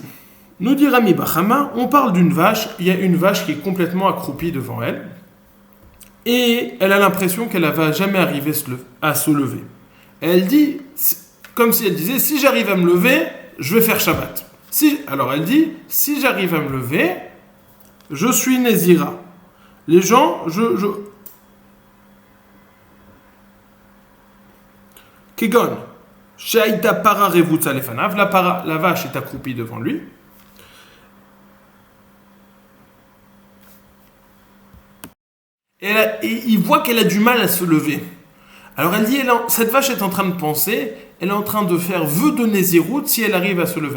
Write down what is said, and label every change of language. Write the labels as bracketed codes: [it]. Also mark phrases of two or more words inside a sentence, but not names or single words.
[fr] Nous dit Rami Bachama, on parle d'une vache, il y a une vache qui est complètement accroupie devant elle, et elle a l'impression qu'elle ne va jamais arriver à se lever. Et elle dit, comme si elle disait, si j'arrive à me lever, je vais faire Shabbat. Alors elle dit, si j'arrive à me lever, je suis Nézira. Les gens, [he] כגון שראה פרה רבוצה לפניו, [fr] la vache est accroupie devant lui. Et il voit qu'elle a du mal à se lever. Alors elle dit, cette vache est en train de penser, elle est en train de faire vœu de Nézirut si elle arrive à se lever.